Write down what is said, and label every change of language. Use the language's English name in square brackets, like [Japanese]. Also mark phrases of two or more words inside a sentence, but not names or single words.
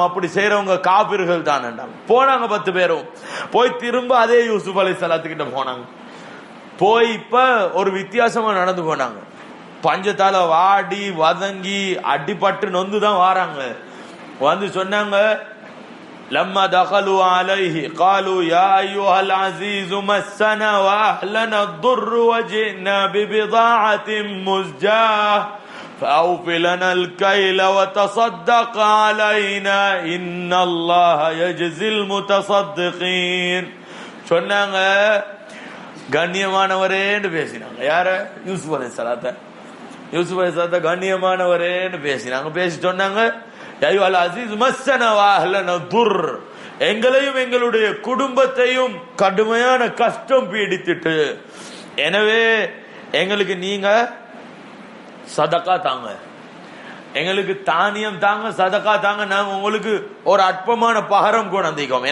[Tamil] அப்படி செய்யறவங்க காபிர்கள் தான். போனாங்க 10 பேரும். போய் திரும்ப அதே யூசுப் அலைஹிஸ்ஸலாத்துக்கிட்ட போனாங்க. போய் இப்ப ஒரு வித்தியாசமா நடந்து போனாங்க. பஞ்சத்தால வாடி வதங்கி அடிபட்டு நொந்து தான் வாராங்க. வந்து சொன்னாங்க, [Arabic] لما دخلوا عليه قالوا يا أيها العزيز مسنا وأهلنا الضر وجئنا ببضاعة مزجاة فأوف لنا الكيل وتصدق علينا إن الله يجزي المتصدقين. [Tamil] சொன்னாங்க, கண்ணியமானவரேன்னு பேசினாங்க. யார? யூசுப் அலைஹிஸ்ஸலாத்தை. யூசுப் அலைஹிஸ்ஸலாத்தை கண்ணியமானவரேன்னு பேசினாங்க. பேசி சொன்னாங்க, [Arabic] عزيز مسنا وأهلنا ضر, [Tamil] எங்களையும் எங்களுடைய குடும்பத்தையும் கடுமையான கஷ்டம் பீடித்துட்டு, எனவே எங்களுக்கு நீங்க சதகா தாங்க, எங்களுக்கு தானியம் தாங்க, சதகா தாங்க, நாங்க உங்களுக்கு ஒரு அற்பமான பகரம் கொண்டிருக்கோம்.